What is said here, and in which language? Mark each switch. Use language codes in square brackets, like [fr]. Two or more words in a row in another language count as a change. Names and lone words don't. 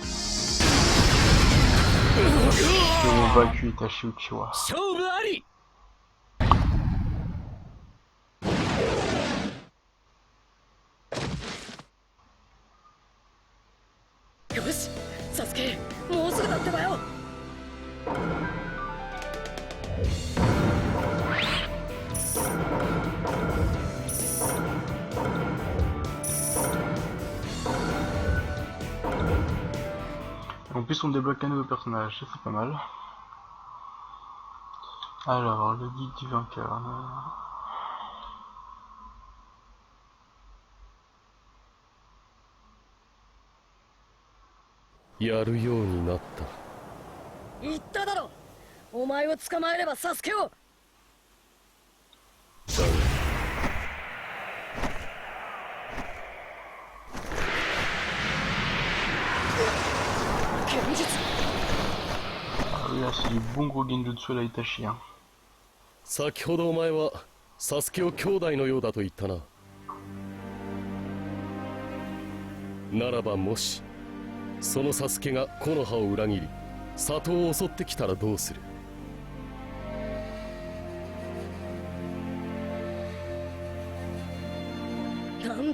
[fr] Ils ont vaincu Itachi Uchiwa. [ja] 勝負あり。よし、サスケ、もうすぐだってばよ。 [fr] En plus on débloque un nouveau personnage, ça c'est pas mal. Alors, le guide du vainqueur. [ja] やるようになった。言っただろ。お前を捕まえればサスケを。現実。 [fr] Ah oui, là c'est du bon gros genjutsu à la Itachi. Hein. [ja] 先ほどお前はサスケを兄弟のようだと言ったな。ならばもしそのサスケが木の葉を裏切り里を襲ってきたらどうする？なんだ？